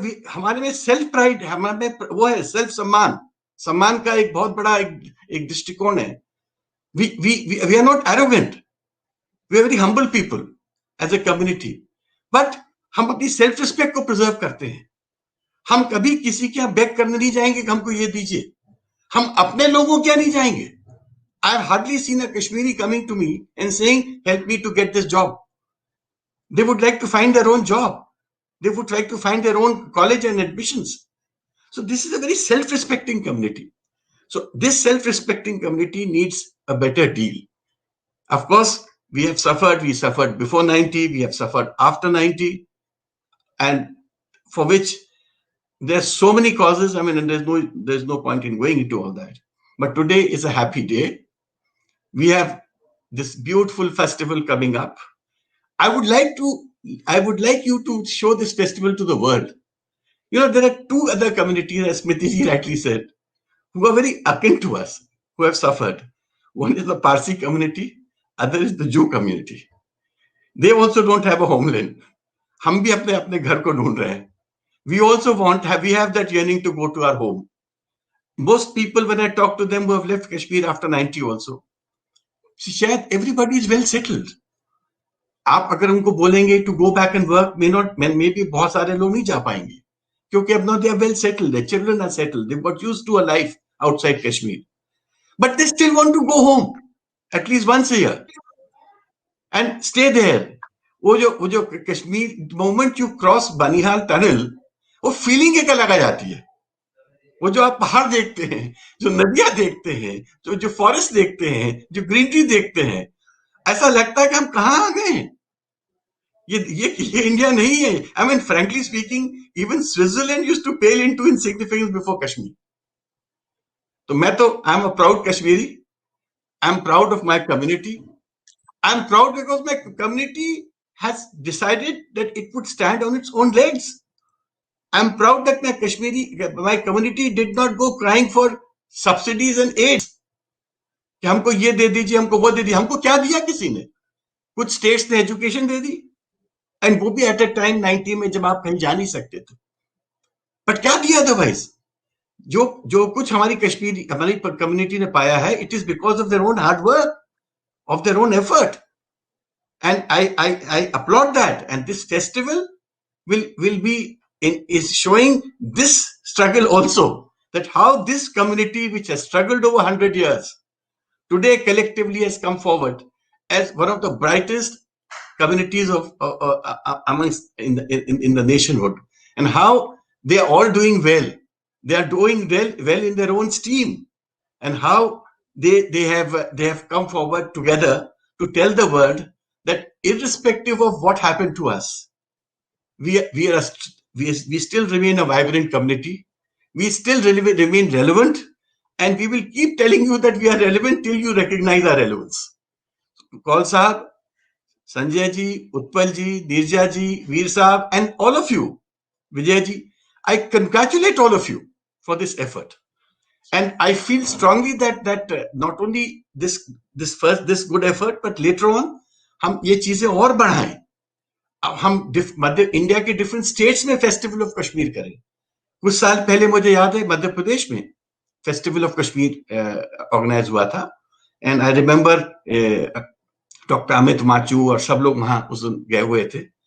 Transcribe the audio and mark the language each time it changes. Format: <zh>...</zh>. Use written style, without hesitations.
<hi>हमारे में self pride, हमारे में वो है सेल्फ सम्मान का एक बहुत बड़ा एक दृष्टिकोण है.</hi> <en>We are not arrogant. We are very humble people as a community.</en> <hi>But हम अपनी सेल्फ रिस्पेक्ट को प्रिजर्व करते हैं. हम कभी किसी के यहाँ बेग करने नहीं जाएंगे कि हमको ये दीजिए. हम अपने लोगों क्या नहीं जाएंगे.</hi> <en>I have hardly seen a Kashmiri coming to me and saying, help me to get this job. They would like to find their own job. They would like to find their own college and admissions. So this is a very self-respecting community. So this self-respecting community needs a better deal. Of course, we suffered before 90, we have suffered after 90, and for which there's so many causes. I mean, and there's no point in going into all that. But today is a happy day. We have this beautiful festival coming up. I would like you to show this festival to the world. You know, there are two other communities, as Smriti rightly said, who are very akin to us, who have suffered. One is the Parsi community, other is the Jew community. They also don't have a homeland.</en> <hi>हम भी अपने अपने घर को ढूंढ रहे हैं.</hi> <en>We also we have that yearning to go to our home. Most people, when I talk to them who have left Kashmir after 90 also, शायद everybody is well settled.</en> <hi>आप अगर उनको बोलेंगे</hi> <en>to go back and work, maybe</en> <hi>बहुत सारे लोग नहीं जा पाएंगे, क्योंकि अब</hi> <en>now they are well settled, their children are settled, they've got used to a life outside Kashmir, but they still want to go home at least once a year and stay there.</en> <hi>वो जो Kashmir,</hi> <en>moment you cross</en> <hi>Banihal tunnel, वो feeling एक अलग आ जाती है. वो जो आप पहाड़ देखते हैं, जो नदियां देखते हैं, जो फॉरेस्ट देखते हैं, जो ग्रीनरी देखते हैं, ऐसा लगता है कि हम कहाँ आ गए हैं. ये इंडिया नहीं है.</hi> <en>I mean, frankly speaking, even Switzerland used to pale into insignificance before Kashmir. तो I'm a proud Kashmiri. I'm proud of my community. I'm proud because my community has decided that it would stand on its own legs. I'm proud that my community did not go crying for subsidies and aids.</en> <hi>कि हमको ये दे दीजिए, हमको वो दे दीजिए. हमको क्या दिया किसी ने? कुछ स्टेट्स ने एजुकेशन दे दी, एंड वो भी</hi> <en>at a time</en> <hi>90 में जब आप कहीं जा नहीं सकते थे.</hi> <en>but</en> <hi>क्या दिया</hi> <en>Otherwise?</en> <hi>जो कुछ हमारी कम्युनिटी ने पाया है,</hi> <en>It is because of their own hard work, of their own effort, and I applaud that. And this festival is showing this struggle also, that how this community, which has struggled over 100 years, today collectively has come forward as one of the brightest communities of amongst in the nationhood, and how they are all doing well. They are doing well in their own steam, and how they have come forward together to tell the world that irrespective of what happened to us, we still remain a vibrant community. We still remain relevant, and we will keep telling you that we are relevant till you recognize our relevance. Kaul Sahab, Sanjay ji, Utpal ji, Nirja ji, Veer Sahab, and all of you, Vijay ji, I congratulate all of you for this effort. And I feel strongly that not only this good effort, but later on</en> <hi>हम ये चीजें और बढ़ाएं. अब हम मध्य India के different states में festival of Kashmir करें. कुछ साल पहले मुझे याद है मध्य प्रदेश में फेस्टिवल ऑफ कश्मीर ऑर्गेनाइज हुआ था,</hi> <en>and I remember</en> <hi>doctor Amit Machu और सब लोग वहां उस दिन गए हुए थे.</hi>